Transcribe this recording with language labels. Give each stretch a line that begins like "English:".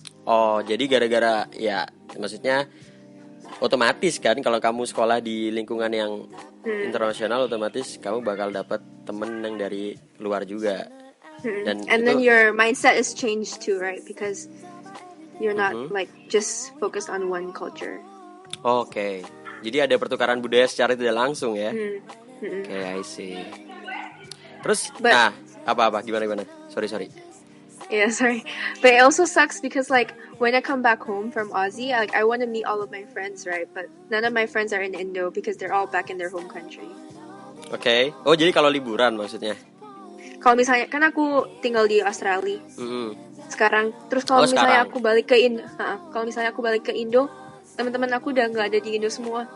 Indonesian: Oh, jadi gara-gara ya maksudnya otomatis kan kalau kamu sekolah di lingkungan yang internasional otomatis kamu bakal dapat temen yang dari luar juga. Dan
English: And
Indonesian: itu
English: then your mindset is changed too, right? Because you're not like just focused on one culture.
Indonesian: Oke. Jadi ada pertukaran budaya secara tidak langsung ya. Oke,
English: I see.
Indonesian: Terus
English: But-
Indonesian: apa gimana? Sorry.
English: Yeah, sorry. But it also sucks because like when I come back home from Aussie, I want to meet all of my friends, right? But none of my friends are in Indo because they're all back in their home country.
Indonesian: Oke. Oh, jadi kalau liburan maksudnya. Kalau misalnya kan aku tinggal di Australia sekarang, terus kalau misalnya sekarang. aku balik ke Indo, kalau misalnya aku balik ke Indo, teman-teman aku udah nggak ada di Indo semua.